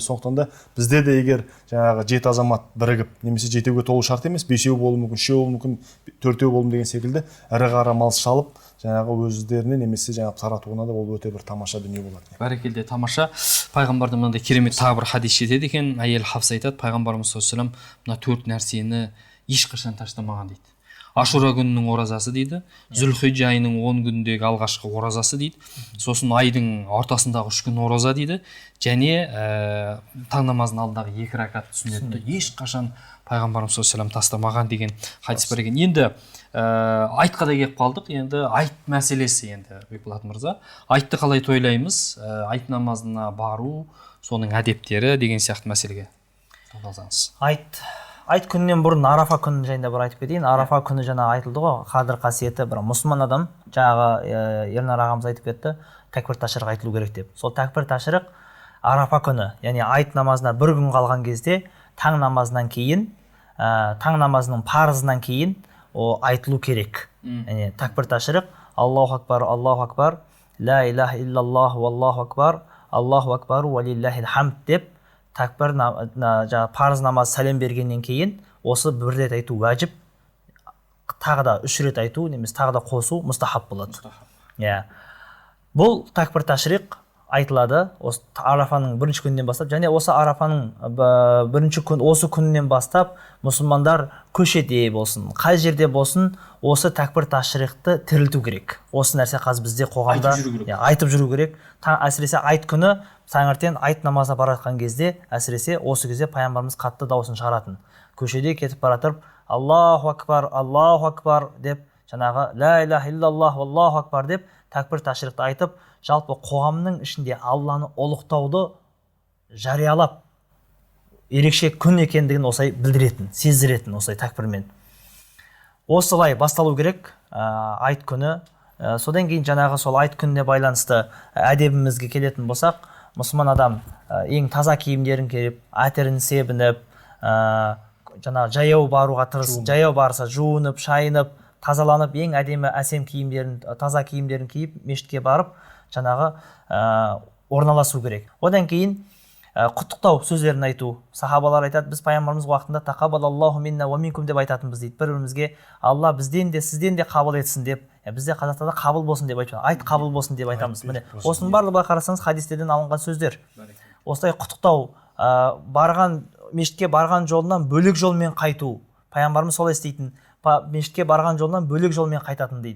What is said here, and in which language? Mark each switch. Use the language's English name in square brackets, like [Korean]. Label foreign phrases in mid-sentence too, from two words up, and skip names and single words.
[Kazakh] Сондықтан да бізде де егер жаңағы 7 азамат бірігіп, немесе 7-ге толу шарт емес, 5-еу болуы мүмкін, 3-еу болуы мүмкін, 4-еу болуы деген секілді ірі қара мал шалып жаңағы өздеріне немесе жаңағы таратуына да ол өте бір тамаша дүние болады. Бәрекелді, тамаша. Пайғамбардың мынандай керемет тағы бір хадис жетеді екен. Әйел Хафса айтады, пайғамбарымыз [Arabic] صلى الله عليه وسلم [Kazakh] мына 4 нәрсені ешқашан таштамаған дейді. Ашура күнінің оразасы дейді, Зүлхиджа айының 10 күніндегі алғашқы оразасы дейді, сосын айдың ортасындағы 3 күн ораза дейді, және таң намазының алдындағы 2 ракат сүннетті ешқашан пайғамбарымыз [Arabic] صلى الله عليه وسلم [Kazakh] тастамаған деген хадис бар екен. Енді айтқа да келіп қалдық. Енді айт мәселесі, енді Бекболат мырза, айтты қалай тойлаймыз, айт намазына бару, соның әдептері деген сияқты мәселеге тоқталсаңыз. Айт күнінен бұрын Арафа күні жайында бір айтып кетейін. Арафа күні жаңа айтылды ғой, қадір қасиеті бір мұсылман адам, жаңағы Ернар ағамыз айтып кетті, тәкбір ташриқ айтылу керек деп. Сол тәкбір ташриқ Арафа күні, яғни айт намазына бір күн қалған кезде таң намазынан кейін, таң намазының парызынан кейін айтылу керек. Яғни тәкбір ташриқ [Arabic] الله أكبر لا إله إلا الله والله أكبر الله أكبر ولله الحمد [Kazakh] деп тәкбір парыз намаз сәлем бергеннен кейін осы бір рет айту уәжіп, тағы да 3 рет айту немесе тағы да қосу мұстахаб болады. Бұл тәкбір ташриқ айтылады осы Арафаның бірінші күнінен бастап, және осы Арафаның бірінші күн, осы күнінен бастап мұсылмандар көшеде болсын, қай жерде болсын, осы тәкбір ташриқты тірілту керек. Осы нәрсе қазір бізде қоғамда айтып жүру керек. Әсіресе айт күні таңертең айт намазына баратқан кезде, әсіресе осы кезде пайғамбарымыз қатты дауысын шығаратын. Көшеде кетіп баратып, [Arabic] الله أكبر [Kazakh] деп, жаңағы [Arabic] لا إله إلا الله والله أكبر [Kazakh] деп тәкбір ташриқты айтып, жалпы қоғамның ішінде Алланы ұлықтауды жариялап, ерекше күн екендігін осылай білдіретін, сездіретін осылай тәкбірмен. Осылай басталу керек айт күні. Содан кейін жаңағы сол айт күніне байланысты әдебімізге келетін болсақ, мұсылман адам ең таза киімдерін киіп, әтерін себініп, жаңағы жаяу баруға тырысып, жаяу барса жуынып, шайынып, тазаланып, ең әдемі әсем киімдерін, таза киімдерін киіп, мешітке барып, жаңағы орналасу керек. Одан кейін құттықтау сөздерін айту. Сахабалар айтады, біз пайғамбарымыз уақытында [Arabic] تقبل الله منا ومنكم [Kazakh] деп айтатынбыз дейді. Бір-бірімізге Алла бізден де сізден де қабыл етсін деп, бізде қазақстанда қабыл болсын деп айтамыз. Айт қабыл болсын деп айтамыз. Міне, осының барлығы қарасаңыз хадистерден алынған сөздер. Осылай құттықтау, мешітке барған жолынан бөлек жолмен қайту. Пайғамбарымыз солай істейтін. Мешітке барған жолынан бөлек жолмен қайтатын дейді.